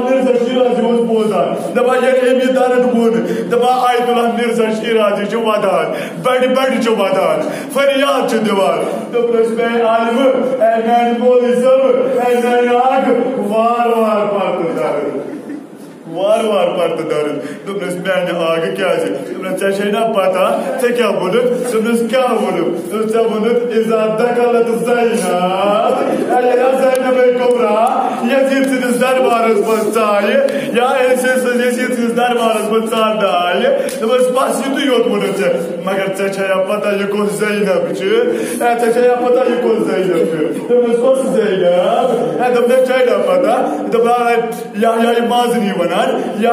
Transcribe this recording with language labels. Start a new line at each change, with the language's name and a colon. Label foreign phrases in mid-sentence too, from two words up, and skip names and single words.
Kashmiri: مرزا شیرازی اوس بوزان دپان ییٚلہِ أمۍ یہِ درد ووٚن دپان آیت اللہ مرزا شیرازی چھُ ودان بڑِ بڑِ چھُ ودان فریاد چھُ دِوان دوٚپنس میٛانہِ عالمہٕ اے میٛانہِ مولوی صٲب اے میٛانہِ اکھ وار وار پتہٕ درد وار وار پتہ درد دوپنس میانہ آگ کیازِ دوپنس ژےٚ چھے نا پتہ ژےٚ کیٛاہ ووٚنُتھ دوپنس کیٛاہ ووٚنُتھ دوپنس ژےٚ ووٚنُتھ
Arabic: اذا دخلت
Kashmiri: زینب کبرا یزید سٕنٛدِس دربارس منٛز ژایہِ یا یزید سٕنٛدِس دربارس منٛز ژاننہٕ آیہِ دوپنس بس یُتُے یوت ووٚنُتھ ژےٚ مگر ژےٚ چھے پتہ یہِ کۄس زینب چھِ ژےٚ چھے پتہ یہِ کۄس زینب چھِ دوپنس کۄس زینب دوپنس چھے نا پتہ دپان یا مازنی ونان یا